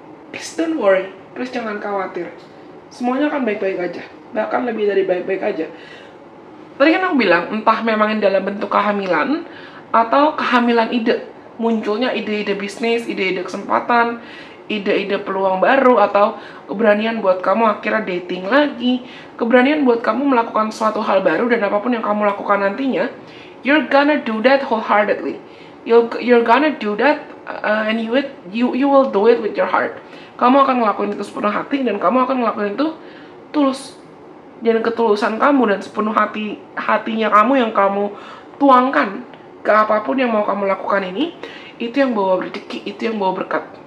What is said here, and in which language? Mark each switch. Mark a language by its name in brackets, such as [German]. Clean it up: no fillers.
[English] Please don't worry, please [Indonesian] jangan khawatir. Semuanya akan baik-baik aja, bahkan lebih dari baik-baik aja. Tadi kan aku bilang, entah memang dalam bentuk kehamilan atau kehamilan ide. Munculnya ide-ide bisnis, ide-ide kesempatan, ide-ide peluang baru, atau keberanian buat kamu akhirnya dating lagi, keberanian buat kamu melakukan suatu hal baru, dan apapun yang kamu lakukan nantinya, [English] you're gonna do that wholeheartedly. You're gonna do that and you will do it with your heart. [Indonesian] Kamu akan ngelakuin itu sepenuh hati, dan kamu akan ngelakuin itu tulus. Dan ketulusan kamu dan sepenuh hatinya kamu yang kamu tuangkan ke apapun yang mau kamu lakukan ini, itu yang bawa rezeki, itu yang bawa berkat.